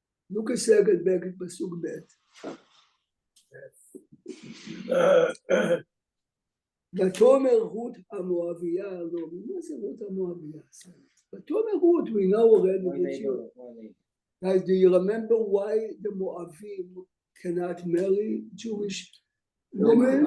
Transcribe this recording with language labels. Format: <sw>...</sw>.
<en>Look a second back at Pasuk Bet.</en> <he>ותאמר רות המואביה, לא, מה זה רות המואביה? ותאמר רות,</he> <en>we know already that she... Guys, do you remember why the Moabim cannot marry Jewish women?</en>